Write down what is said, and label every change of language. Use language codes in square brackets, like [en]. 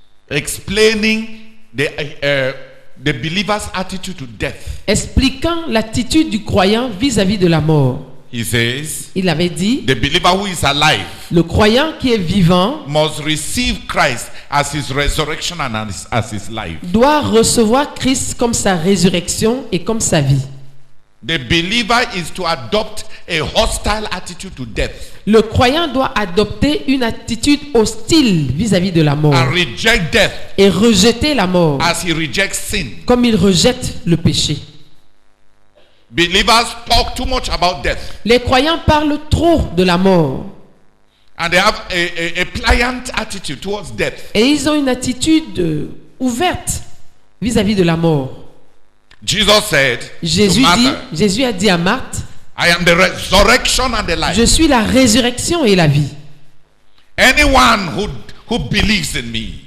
[en] explaining the believer's attitude to death. [fr] expliquant l'attitude du croyant vis-à-vis de la mort. [en] He says, [fr] Il avait dit, [en] the believer who is alive [fr] le croyant qui est vivant [en] must receive Christ as his resurrection and as his life. [fr] doit recevoir Christ comme sa résurrection et comme sa vie. [en] The believer is to adopt a hostile attitude to death [fr] Le croyant doit adopter une attitude hostile vis-à-vis de la mort [en] and reject death [fr] et rejeter la mort [en] as he rejects sin. [fr] comme il rejette le péché. [en] Believers talk too much about death [fr] Les croyants parlent trop de la mort [en] and they have a pliant attitude towards death. [fr] et ils ont une attitude ouverte vis-à-vis de la mort. [en] Jesus said to [fr] Jésus [en] Martha, [fr] a dit à Marthe, [en] I am the resurrection and the life. [fr] je suis la résurrection et la vie. [en] Anyone who believes in me,